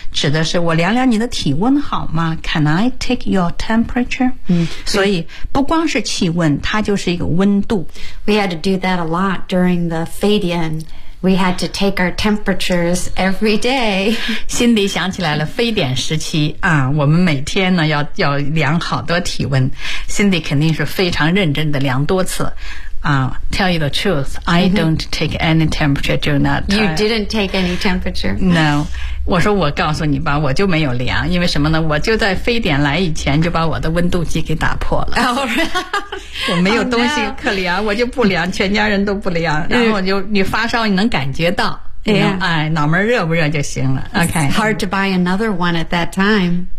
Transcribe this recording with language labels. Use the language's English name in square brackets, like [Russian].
[Chinese] 指的是我量量你的体温好吗？ [English] can I take your temperature?、 Mm-hmm. [Chinese] 所以不光是气温，它就是一个温度。 [English] We had to do that a lot during the Fadian. We had to take our temperatures every day. [Chinese] 心里想起来了非典时期啊，我们每天呢要量好多体温。心里肯定是非常认真的量多次。 [English] Tell you the truth, I don't take any temperature during that time. You didn't take any temperature? No. [Chinese] 我说我告诉你吧，我就没有量，因为什么呢？我就在非典来以前就把我的温度计给打破了。 [English] Oh, right. [Chinese] 我没有东西可量、 [English] oh, no. [Chinese] 我就不量，全家人都不量。然后你发烧你能感觉到。 [English] Yeah. [Chinese] 哎，脑门热不热就行了。 [English] OK. It's hard to buy another one at that time.